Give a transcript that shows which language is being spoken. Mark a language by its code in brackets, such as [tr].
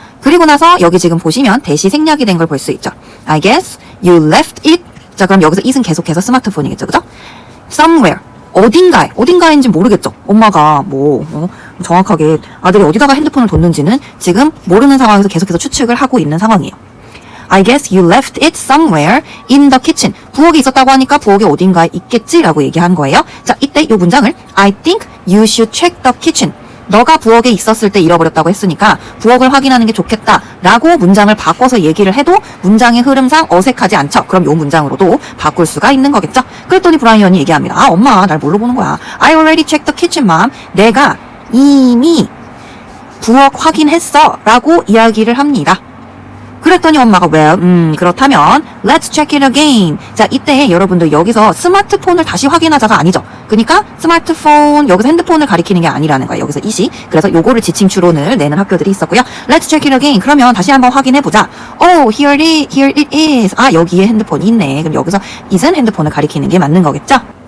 [ko] 그리고 나서 여기 지금 보시면 대시 생략이 된 걸 볼 수 있죠. [en] I guess you left it. [ko] 자 그럼 여기서 it은 계속해서 스마트폰이겠죠. 그죠? Somewhere 어딘가인지 모르겠죠. 엄마가 정확하게 아들이 어디다가 핸드폰을 뒀는지는 지금 모르는 상황에서 계속해서 추측을 하고 있는 상황이에요. [en] I guess you left it somewhere in the kitchen. [ko] 부엌에 있었다고 하니까 부엌에 어딘가에 있겠지라고 얘기한 거예요. 자, 이때 이 문장을 [en] I think you should check the kitchen. [ko] 너가 부엌에 있었을 때 잃어버렸다고 했으니까 부엌을 확인하는 게 좋겠다 라고 문장을 바꿔서 얘기를 해도 문장의 흐름상 어색하지 않죠. 그럼 이 문장으로도 바꿀 수가 있는 거겠죠. 그랬더니 브라이언이 얘기합니다. 아 엄마 날 뭘로 보는 거야. [en] I already checked the kitchen mom. [ko] 내가 이미 부엌 확인했어 라고 이야기를 합니다. 그랬더니 엄마가 [en] well, [ko] 그렇다면 [en] let's check it again. [ko] 자, 이때 여러분들 여기서 스마트폰을 다시 확인하자가 아니죠. 그러니까 스마트폰, 여기서 핸드폰을 가리키는 게 아니라는 거예요. 여기서 이시. 그래서 요거를 지침 추론을 내는 학교들이 있었고요. [en] Let's check it again. [ko] 그러면 다시 한번 확인해보자. [en] Oh, here it is. [ko] 아, 여기에 핸드폰이 있네. 그럼 여기서 is은 핸드폰을 가리키는 게 맞는 거겠죠?